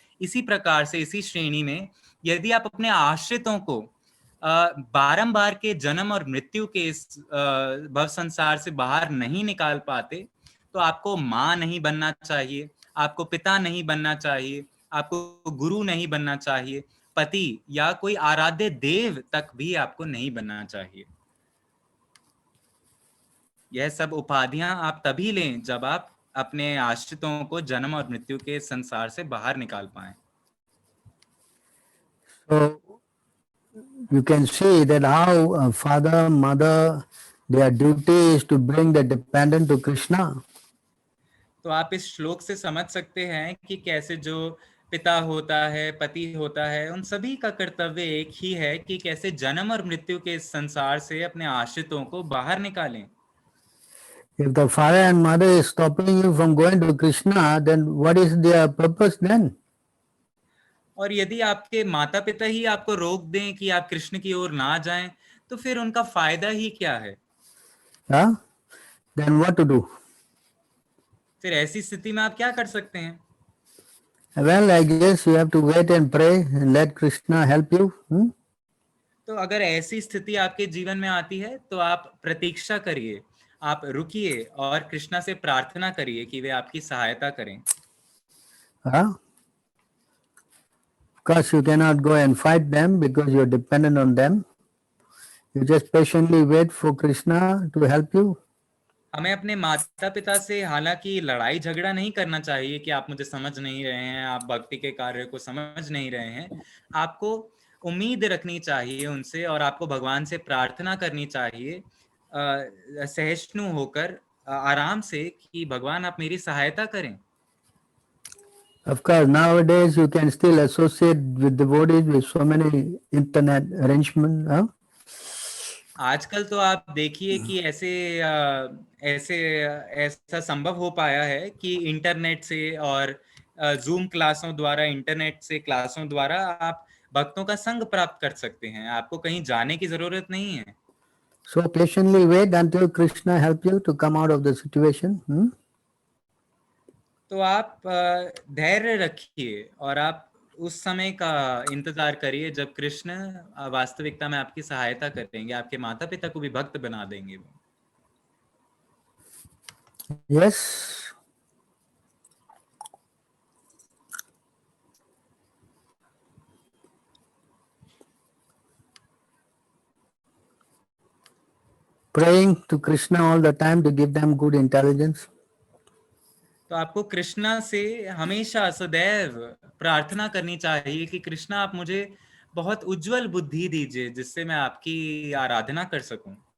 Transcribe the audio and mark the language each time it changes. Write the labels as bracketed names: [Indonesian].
[Hindi] इसी प्रकार से, इसी श्रेणी में, यदि आप अपने आश्रितों को बारंबार के जन्म और मृत्यु के इस भव संसार से बाहर नहीं निकाल पाते, तो आपको माँ नहीं बनना चाहिए, आपको पिता नहीं बनना चाहिए, आपको गुरु नहीं बनना चाहिए, पति या कोई आराध्य देव तक भी आपको नहीं बनना चाहिए। यह सब उपाधियां आप तभी लें जब आप अपने आश्रितों को जन्म और मृत्यु के संसार से बाहर निकाल पाएं। [English] So you can see that how father, mother, their duty is to bring the dependent to Krishna. [Hindi] तो आप इस श्लोक से समझ सकते हैं कि कैसे जो पिता होता है, पति होता है, उन सभी का कर्तव्य एक ही है कि कैसे जन्म और मृत्यु के इस संसार से अपने आश्रितों को बाहर निकालें। [English] If the father and mother is stopping you from going to Krishna, then what is their purpose then? [Hindi] और यदि आपके माता पिता ही आपको रोक दें कि आप कृष्ण की ओर ना जाएं, तो फिर उनका फायदा ही क्या है? [English] Huh? Then what to do? [Hindi] फिर ऐसी स्थिति में आप क्या कर सकते हैं? [English] Well, I guess you have to wait and pray and let Krishna help you. [Hindi] तो अगर ऐसी स्थिति आपके जीवन में आती है तो आप प्रतीक्षा करिए, आप रुकिए और कृष्णा से प्रार्थना करिए कि वे आपकी सहायता करें। Huh? [English] Of course, you cannot go and fight them because you are dependent on them. You just patiently wait for Krishna to help you. [Hindi] हमें अपने माता पिता से हालांकि लड़ाई झगड़ा नहीं करना चाहिए कि आप मुझे समझ नहीं रहे हैं, आप भक्ति के कार्य को समझ नहीं रहे हैं। आपको उम्मीद रखनी चाहिए उनसे और आपको भगवान से प्रार्थना करनी चाहिए सहिष्णु होकर, आराम से, कि भगवान आप मेरी सहायता करें। [English] Of course, nowadays you can still associate with devotees with so many internet arrangements. Huh? [Hindi] आजकल तो आप देखिए कि ऐसा संभव हो पाया है कि इंटरनेट से और जूम क्लासों द्वारा, इंटरनेट से क्लासों द्वारा आप भक्तों का संग प्राप्त कर सकते हैं। आपको कहीं जाने की जरूरत नहीं है। [English] So patiently wait until Krishna help you to come out of the situation. [Hindi] तो आप धैर्य रखिए और आप उस समय का इंतजार करिए जब कृष्ण वास्तविकता में आपकी सहायता करेंगे, आपके माता पिता को भी भक्त बना देंगे वो। [English] Yes. Praying to Krishna all the time to give them good intelligence. [Hindi] तो आपको कृष्णा से हमेशा सदैव प्रार्थना करनी चाहिए कि कृष्णा आप मुझे बहुत उज्जवल बुद्धि दीजिए जिससे मैं आपकी आराधना कर सकूं।